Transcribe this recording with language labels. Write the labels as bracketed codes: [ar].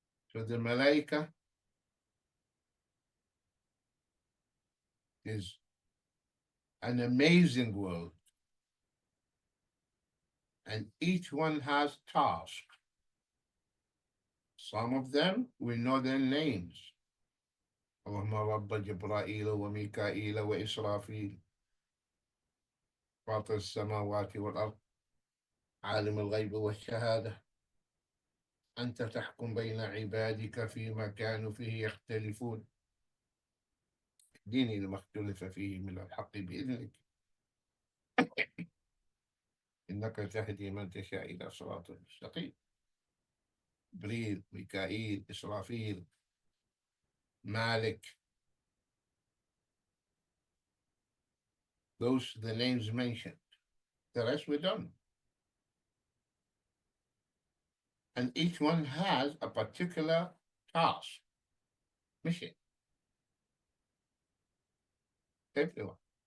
[en] So the Malaika is an amazing world. And each one has tasks. Some of them, we know their names. [ar] اللهم رب جبرائيل وميكائيل وإسرافيل فاطر السماوات والأرض عالم الغيب والشهادة أنت تحكم بين عبادك فيما كانوا فيه يختلفون اهدني لما اختلف فيه من الحق بإذنك إنك تهدي من تشاء إلى صراط مستقيم. جبريل، ميكائيل، إسرافيل، Malik. [en] Those are the names mentioned. The rest we don't. And each one has a particular task, mission, everyone.